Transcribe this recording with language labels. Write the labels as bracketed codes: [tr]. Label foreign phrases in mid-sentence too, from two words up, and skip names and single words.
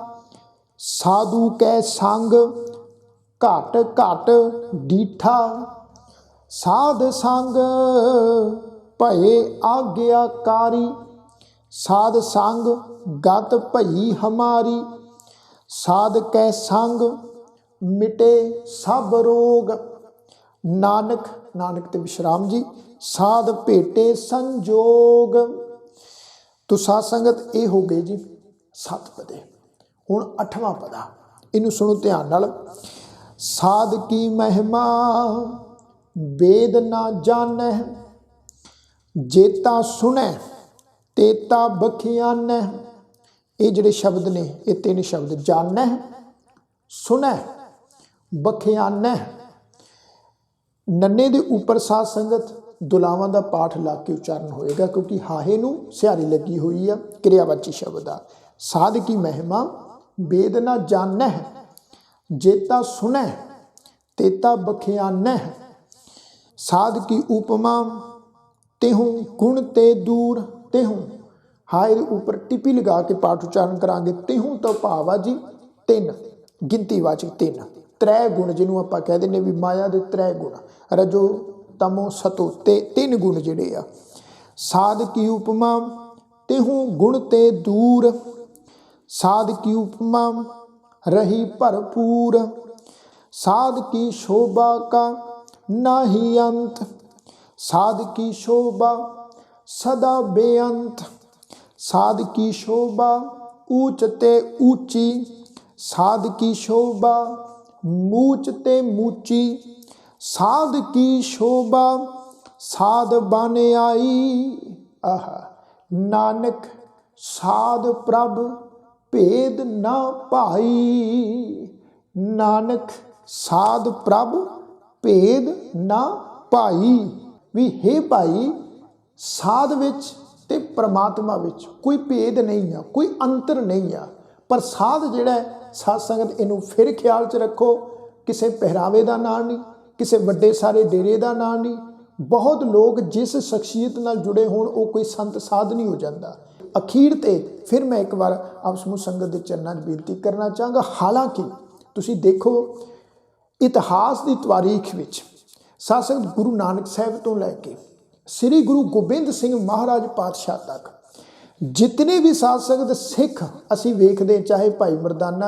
[pa] ਸਾਧੂ ਕੈ ਸੰਗ ਘਟ ਘਟ ਡੀਠਾ, ਸਾਧ ਸੰਗ ਭਏ ਆਗਿਆਕਾਰੀ, ਸਾਧ ਸੰਗ ਗਤ ਭਈ ਹਮਾਰੀ, ਸਾਧ ਕੈ ਸੰਗ ਮਿਟੇ ਸਭ ਰੋਗ, ਨਾਨਕ, ਨਾਨਕ ਤੇ ਵਿਸ਼ਰਾਮ ਜੀ, ਸਾਧ ਭੇਟੇ ਸੰਜੋਗ। [hi] तो साध संगत ये हो गए जी 7 पदे। [pa] ਹੁਣ 8ਵਾਂ ਪਦਾ, ਇਨੂੰ ਸੁਣੋ ਧਿਆਨ ਨਾਲ। ਸਾਧ ਕੀ ਮਹਿਮਾ ਵੇਦ ਨਾ ਜਾਨੈ, ਜੇਤਾ ਸੁਨੈ ਤੇਤਾ ਬਖਿਆਨੈ। ਇਹ ਜਿਹੜੇ ਸ਼ਬਦ ਨੇ ਇਹ 3 ਸ਼ਬਦ, ਜਾਨੈ, ਸੁਨੈ, ਬਖਿਆਨੈ। ਨੰਨੇ ਦੇ ਉੱਪਰ ਸਾਧ ਸੰਗਤ ਦੁਲਾਵਾਂ ਦਾ ਪਾਠ ਲਾ ਕੇ ਉਚਾਰਣ ਹੋਏਗਾ, ਕਿਉਂਕਿ ਹਾਹੇ ਨੂੰ ਸਿਹਾਰੀ ਲੱਗੀ ਹੋਈ ਹੈ, ਕਿਰਿਆਵਾਚੀ ਸ਼ਬਦ ਆ। ਸਾਧ ਕੀ ਮਹਿਮਾ ਵੇਦ ਨਾ ਜਾਨੈ, ਜੇਤਾ ਸੁਨੈ ਤੇਤਾ ਬਖਿਆਨੈ। ਸਾਧ ਕੀ ਉਪਮਾ ਤੇਹੂੰ ਗੁਣ ਤੇ ਦੂਰ, ਤੇਹੂੰ ਹਾਏ ਉੱਪਰ ਟਿੱਪੀ ਲਗਾ ਕੇ ਪਾਠ ਉਚਾਰਣ ਕਰਾਂਗੇ। ਤੇਹੂੰ ਤੋ ਭਾਵ ਆ ਜੀ 3, ਗਿਣਤੀਵਾਚਕ 3, ਤ੍ਰੈ ਗੁਣ ਜਿਨ੍ਹਾਂ ਆਪਾਂ ਕਹਿ ਦਿੰਦੇ ਭੀ ਮਾਇਆ ਦੇ ਤ੍ਰੈ ਗੁਣ ਰਜੋ ਤਮੋ ਸਤੋ ਤੇ ਤੀਨ ਗੁਣ ਜਿਹੜੇ ਆ। ਸਾਧ ਕੀ ਉਪਮਾ ਤੇਹੂੰ ਗੁਣ ਤੇ ਦੂਰ, ਸਾਧ ਕੀ ਉਪਮਾ ਰਹੀ ਭਰਪੂਰ, ਸਾਧ ਕੀ ਸੋਭਾ ਕਾ ਨਾਹੀ ਅੰਤ, ਸਾਧ ਕੀ ਸੋਭਾ ਸਦਾ ਬੇਅੰਤ, ਸਾਧ ਕੀ ਸੋਭਾ ਊਚ ਤੇ ਊਚੀ, ਸਾਧ ਕੀ ਸੋਭਾ ਮੂਚ ਤੇ ਮੂਚੀ, ਸਾਧ ਕੀ ਸੋਭਾ ਸਾਧ ਬਨ ਆਈ। ਆਹ ਨਾਨਕ ਸਾਧ ਪ੍ਰਭ ਭੇਦ ਨਾ ਪਾਈ, ਨਾਨਕ ਸਾਧ ਪ੍ਰਭ ਭੇਦ ਨਾ ਪਾਈ। ਭੀ ਹੇ ਭਾਈ ਸਾਧ ਵਿਚ ਤੇ ਪਰਮਾਤਮਾ ਵਿਚ ਕੋਈ ਭੇਦ ਨਹੀਂ ਆ, ਕੋਈ ਅੰਤਰ ਨਹੀਂ ਆ। ਪਰ ਸਾਧ ਜਿਹੜਾ ਹੈ ਸਾਧ ਸੰਗਤ ਇਨੂੰ ਫਿਰ ਖ਼ਿਆਲ ਚ ਰੱਖੋ, ਕਿਸੀ ਪਹਿਰਾਵੇ ਕਾ ਨਾਮ ਨਹੀਂ, ਕਿਸੀ ਵੱਡੇ ਸਾਰੇ ਡੇਰੇ ਕਾ ਨਾਮ ਨਹੀਂ। [hi] बहुत लोग जिस शख्सियत [pa] ਨਾਲ ਜੁੜੇ ਹੋਣ [hi] वो कोई संत साध नहीं हो जाता। [pa] ਅਖੀਰ ਤੇ [hi] फिर मैं एक बार आप समूह संगत के चरणों में बेनती करना चाहांगा। [pa] ਹਾਲਾਂਕਿ ਤੁਸੀਂ ਦੇਖੋ ਇਤਿਹਾਸ ਕੀ ਤਾਰੀਖ਼ ਵਿਚ ਸਾਧ ਸੰਗਤ ਗੁਰੂ ਨਾਨਕ ਸਾਹਬ ਤੋ ਲੈਕੇ ਸ੍ਰੀ ਗੁਰੂ ਗੋਬਿੰਦ ਸਿੰਘ ਮਹਾਰਾਜ ਪਾਤਸ਼ਾਹ ਤਕ ਜਿਤਨੇ ਭੀ ਸਾਧ ਸੰਗਤ ਸਿੱਖ ਅਸੀ ਵੇਖਦੇ, ਚਾਹੇ ਭਾਈ ਮਰਦਾਨਾ